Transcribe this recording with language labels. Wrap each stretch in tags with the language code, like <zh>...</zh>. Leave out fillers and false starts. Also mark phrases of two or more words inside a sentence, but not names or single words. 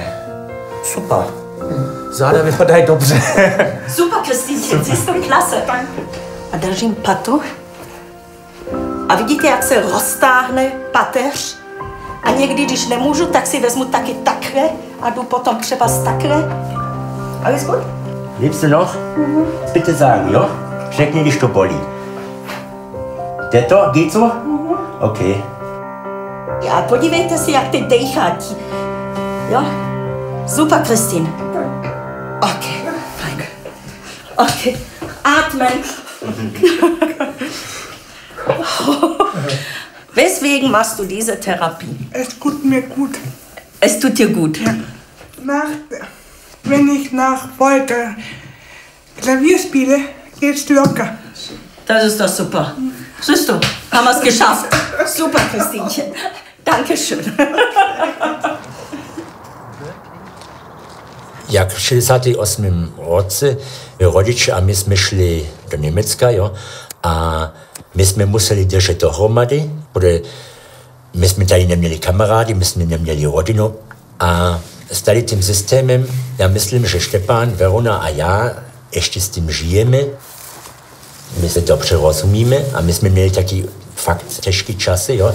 <cs>Super. Záda vypadají dobře. Super, Kristýnče, jsi to klase. A držím patu. A vidíte, jak se roztáhne pateř? A někdy, když nemůžu, tak si vezmu taky takhle a jdu potom třeba takhle.</cs> <de>Alles gut? Lebst du noch? Bitte sagen,</de> <cs>jo? Řekni, když to bolí. Jde to?</cs> <de>Geht so? OK.</de> <cs>A podívejte si, jak ty dejchatí. Jo? Super, Kristin. OK, fajn.</cs> <de>OK. Atmen. Weswegen machst du diese Therapie? Es tut mir gut. Es tut dir gut. Ja. Wenn ich nach Folter Klavier spiele, geht's locker. Das ist doch super. Siehst du, haben wir es geschafft. Super, Kristinchen. Dankeschön.</de> <cs>Jak v 68. roce rodiče a my jsme šli do Německa, jo, a my jsme museli držet dohromady, protože my jsme tady neměli kamarády, my jsme neměli rodinu a s tady tím systémem, já myslím, že Štěpán, Verona a já ještě s tím žijeme, my se dobře rozumíme a my jsme měli taky fakt těžké časy, jo.</cs>